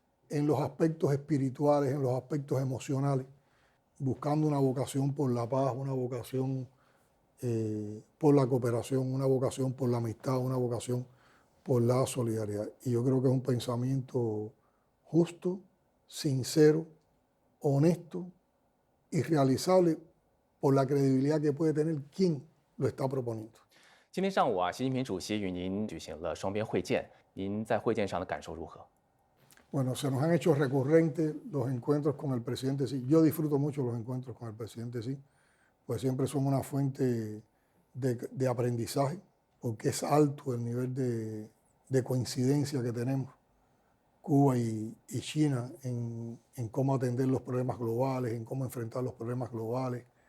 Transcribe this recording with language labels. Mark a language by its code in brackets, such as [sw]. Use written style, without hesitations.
[es] en los aspectos espirituales, en los aspectos emocionales, buscando una vocación por la paz, una vocación por la cooperación, una vocación por la amistad, una vocación por la solidaridad. Y yo creo que es un pensamiento justo, sincero, honesto y realizable por la credibilidad que puede tener quien lo está proponiendo. [zh] 今天上午习近平主席与您举行了双边会见，您在会见上的感受如何？ [es] Bueno, se nos han hecho recurrentes los encuentros con el presidente Xi. Yo disfruto mucho los encuentros con el presidente Xi, pues siempre son una fuente de aprendizaje, porque es alto el nivel de coincidencia que tenemos Cuba y China en cómo atender los problemas globales, en cómo enfrentar los problemas globales.